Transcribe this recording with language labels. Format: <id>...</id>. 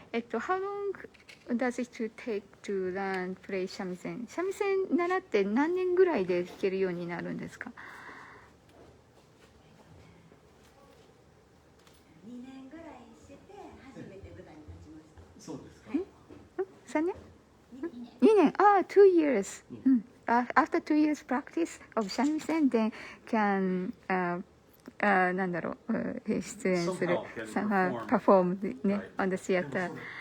<en>How long does it take to learn play 三味線？</en> <ja>三味線習って何年ぐらいで弾けるようになるんですか？2年ぐらいして初めて舞台に立ちました。そうですか。 3年？2年。ああ、</ja> <en>2 years. After 2 years practice of 三味線 then can</en> <ja>なんだろう、出演する、パフォームね、</ja> <en>on the theater。</en>